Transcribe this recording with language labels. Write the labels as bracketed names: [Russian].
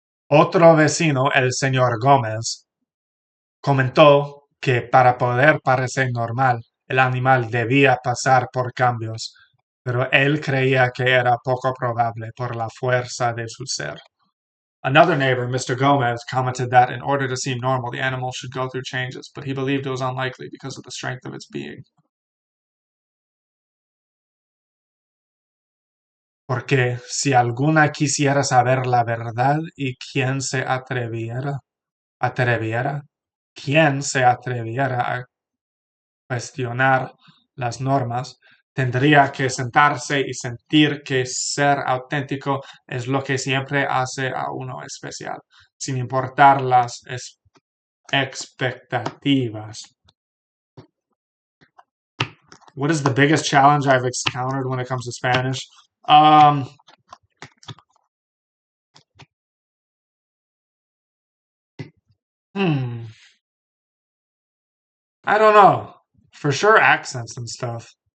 [Spanish] Otro vecino, el señor Gómez, comentó que para poder parecer normal, el animal debía pasar por cambios, pero él creía que era poco probable por la fuerza de su ser. [English] Another neighbor, Mr. Gomez, commented that in order to seem normal, the animal should go through changes, but he believed it was unlikely because of the strength of its being. [Spanish] Porque si alguna quisiera saber la verdad y atreviera, quién se atreviera a cuestionar las normas, tendría que sentarse y sentir que ser auténtico es lo que siempre hace a uno especial, sin importar las expectativas. [English] What is the biggest challenge I've encountered when it comes to Spanish? Hmm. I don't know. For sure, accents and stuff.